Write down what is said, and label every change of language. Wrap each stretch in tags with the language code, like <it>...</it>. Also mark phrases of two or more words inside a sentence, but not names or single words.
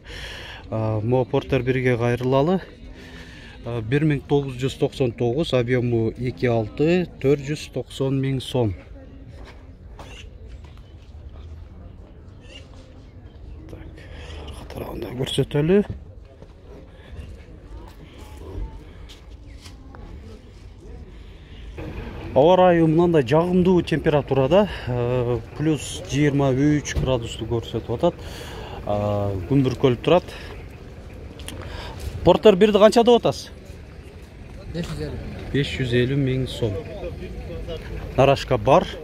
<ky>Мо Porter 1ге кайрылалы. 1999, объемы 2.6, 490 миң сом. Тарабында көрсөтөлү. Ауа райы мынандай жагымдуу температурада, плюс 23 градусту көрсөтүп атат. Күн бүркөлүп турат. Porter 1ди канча деп атасыз? 550 миң сом. Нарашка бар.</ky>